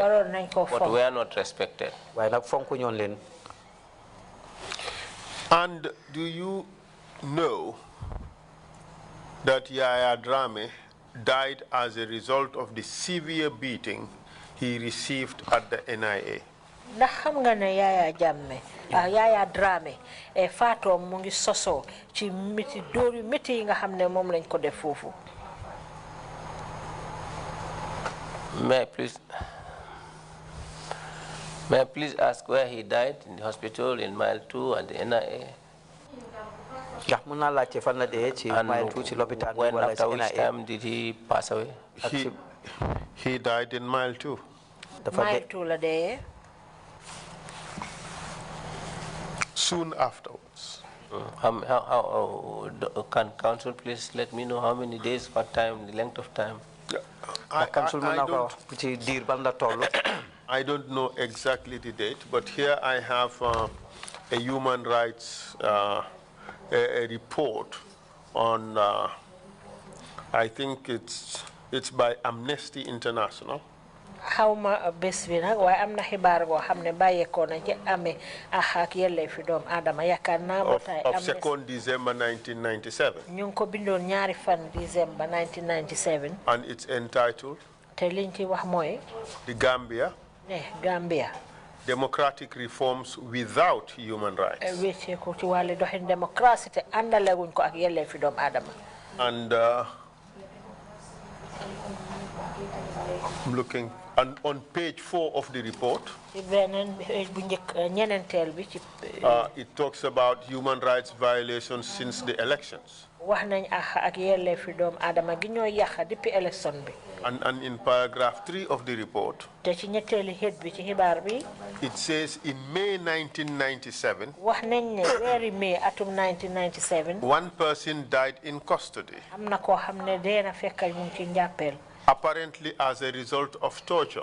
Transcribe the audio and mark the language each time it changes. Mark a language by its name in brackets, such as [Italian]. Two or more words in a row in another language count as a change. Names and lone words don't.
[English] But we are not respected. And do you know that Yaya Drame died as a result of the severe beating he received at the NIA? [Wolof] ndax xam nga ne Yaya Drame faatoom mu ngi soso ci miti dóor yu métti yi nga xam ne moom lañ ko def foofu. [English] May I please ask where he died? In the hospital, in mile 2, at the NIA? And when, after which time did he pass away? He died in mile 2. [Wolof] Mile 2 la dee. [English] Soon afterwards. Can council please let me know how many days, what time, the length of time? I don't know exactly the date, but here I have a human rights a report on, I think it's by Amnesty International. [Wolof] Xawma bés bi nag waaye am na xibaar boo xam ne bàyyeekoo na ci amee ak yelleefi doomu aadama yaakaar naa ba tey [English] of 2nd December 1997. [Wolof] ñu ngi ko bindoon ñaari fan December 1997. [English] And it's entitled [Wolof] te liñ ci wax mooy [English] The Gambia Gambia Democratic Reforms Without Human Rights. [Wolof] wécceeku ci wàllu doxin démocratie te àndaleguñ ko ak yelleefi doomu aadama. [English] And I'm looking on page 4 of the report. It talks about human rights violations since the elections. And in paragraph 3 of the report, it says in May 1997, one person died in custody, apparently as a result of torture.